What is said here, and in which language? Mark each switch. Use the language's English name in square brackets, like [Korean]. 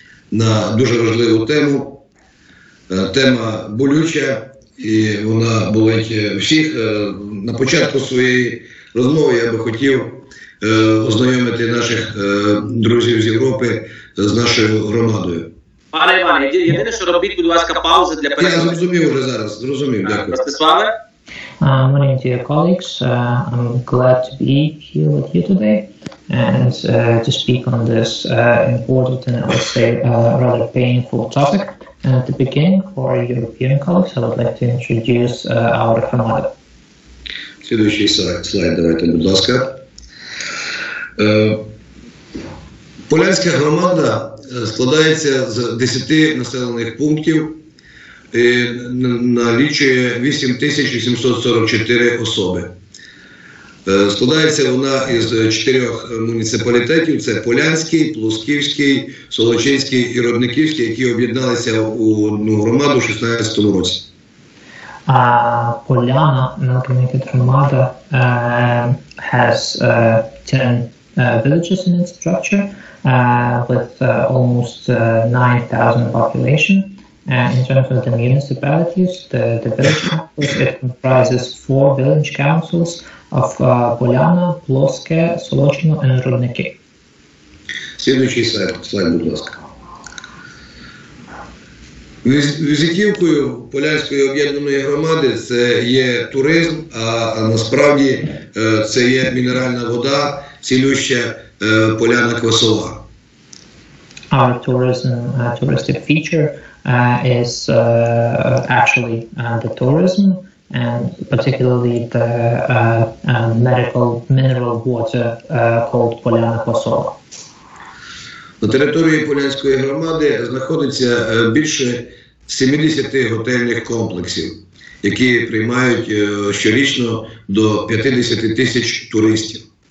[Ukrainian] на дуже важливу тему. Тема болюча, і вона болить всіх. На початку своєї розмови я би хотів ознайомити наших друзів з Європи з нашою громадою. Пане Іване, єдине, що робіть, будь ласка, паузи для перегляду. Я зрозумів вже зараз, зрозумів, дякую. Ростиславе? [English] Morning, dear colleagues. I'm glad to be here with you today and to speak on this important and I would say rather painful topic. And to begin, for European colleagues, I would like to introduce our Herrmann. [Ukrainian] Слідуючий слайд, давайте, будь ласка. Полянська громада складається з 10 населених пунктів, налічує 8844 особи. Складається вона із 4 муніципалітетів – це Полянський, Плосківський, Солочинський і Родниківський, які об'єдналися у одну громаду у 2016 році. [English] Polyana Gромада has 10 villages in its structure with almost 9,000 population. In terms of the municipalities, the village councils, it comprises 4 village councils of Polyana, Ploske, Solochino and Rodniki. [Ukrainian] Слідуючий слайд, будь ласка. Візитівкою Полянської об'єднаної громади це є туризм, а насправді це є мінеральна вода, цілюща поляна квасова. [English] Our touristic feature is actually the tourism and particularly the medical mineral water called Polyana Kosova. [Ukrainian] На території Полянської громади знаходиться більше 70 готельних комплексів, які приймають щорічно до 50 тисяч туристів.